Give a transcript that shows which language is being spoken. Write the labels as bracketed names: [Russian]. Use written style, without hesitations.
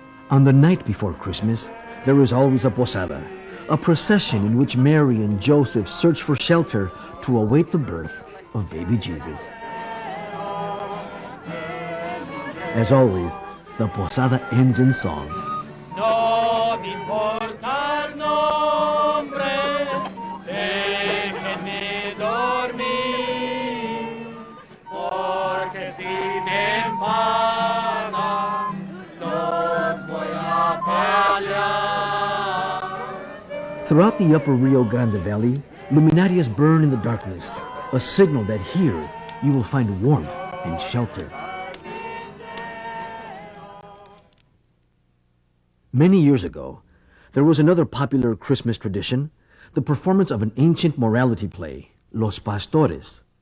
[English] On the night before Christmas, there is always a posada, a procession in which Mary and Joseph search for shelter to await the birth of baby Jesus. As always, the posada ends in song. [Spanish] No me importa el nombre, déjenme dormir, porque si me empanan, los voy a pelear. [English] Throughout the upper Rio Grande Valley, luminarias burn in the darkness, a signal that here you will find warmth and shelter. Many years ago, there was another popular Christmas tradition, the performance of an ancient morality play, Los Pastores.